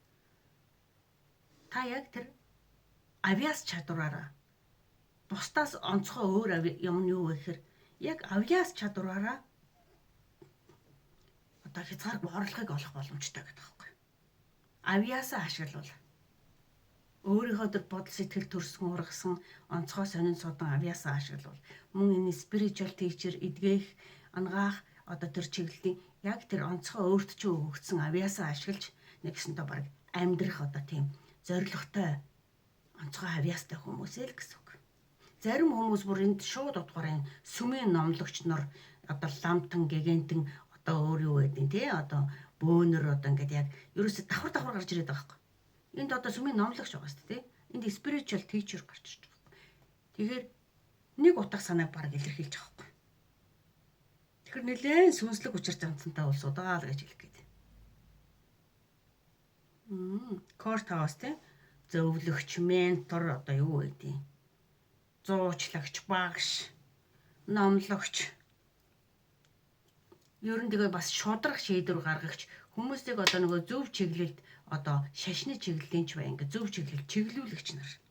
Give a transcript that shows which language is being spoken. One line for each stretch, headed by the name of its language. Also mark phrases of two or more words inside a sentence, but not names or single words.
Mongolian: Та яг тэр авьяас чадвараараа бусдаас онцгой өөр юм нь юу вэ гэхээр яг авьяас чадвараараа одоо хязгааргүй орлогыг олох боломжтой гэдэг байхгүй. Авьяасаа ашиглавал өөрийнхөө тэр бодол сэтгэл төрсөн ургасан онцгой сонин судан авьяасаа ашиглавал мөн энэ
English: spiritual teacher
Mongolian: эдгэх ангаах одоо тэр чиглэлийн яг тэр онцгой өөрт чинь өгөгдсөн авьяасаа ашиглаж нэгсэнтэй баг амьдрах одоо тийм зоригтой онцгой авьяастай хүмүүсээ л гэсэн үг. Зарим хүмүүс бүр энд шууд утгаараа сүмийн номлогч нар одоо ламтан гэгэнтэн одоо өөр юу гэдэг тий одоо бөөнөр одоо ингээд яг ерөөсө давхар гарч ирээд байгаа байхгүй. Энд одоо сүмийн номлогч байгаа шүү дээ тий. Энд
English: spiritual teacher
Mongolian: гарч ирж байгаа байхгүй. Тэгэхээр нэг утга санааг баг илэрхийлж байгаа байхгүй. Тэгэхээр нэлээд сүнслэг учир занцантай улсууд байгаа л гэж хэлэх гээд.
English: Court house
Mongolian: тий зөвлөгч, ментор одоо юу гэдэг. Зуучлагч, багш, номлогч. Ер нь тэгээ бас шудрах шийдвэр гаргагч хүмүүсийг одоо нөгөө зөв чиглэлд одоо шашны чиглэлийнч бай ингээ зөв чиглэл чиглүүлэгч нар.